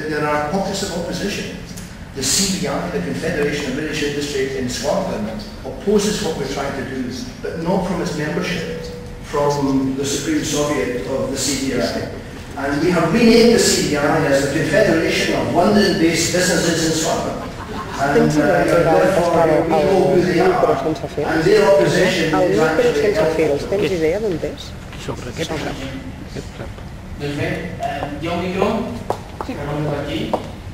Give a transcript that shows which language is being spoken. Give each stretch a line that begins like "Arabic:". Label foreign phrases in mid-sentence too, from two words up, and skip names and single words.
English: There are pockets of opposition. The CBI, the Confederation of British Industry in Scotland, opposes what we're trying to do, but not from its membership, from the Supreme Soviet of the CBI. And we have renamed the CBI as the Confederation of London-based Businesses in Scotland. And therefore we know who they are. And their opposition is actually...
Catalan: Tens idea d'on és? Sobre aquest rap. Doncs bé, hi ha un micro? Sí. Aquí.